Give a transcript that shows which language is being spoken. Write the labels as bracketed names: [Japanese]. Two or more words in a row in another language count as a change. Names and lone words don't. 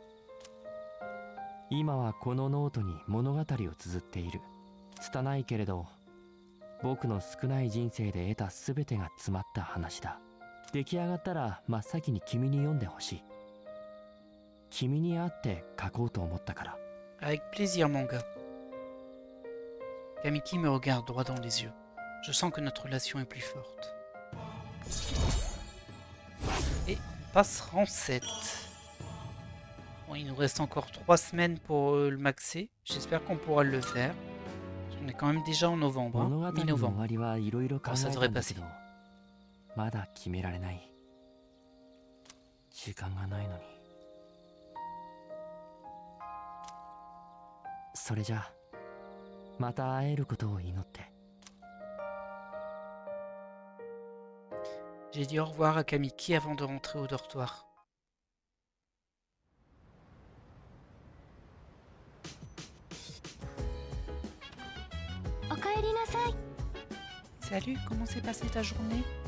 [Japanese] 今はこのノートに物語を綴っている。拙いけれど僕の少ない人生で得た全てが詰まった話だ。出来上がったら真っ先に君に読んでほしい。君に会って書こうと思ったから。 [French] Avec plaisir, mon gars. Kamiki me regarde droit dans les yeux. Je sens que notre relation est plus forte. Et passe rang 7. Bon, il nous reste encore 3 semaines pour le maxer. J'espère qu'on pourra le faire. On est quand même déjà en novembre, hein, mi-novembre. Alors ça devrait passer. [Japanese] まだ決められない。時間がないのに。それじゃあ、また会えることを祈って。 [French] J'ai dit au revoir à Kamiki avant de rentrer au dortoir. Salut, comment s'est passée ta journée?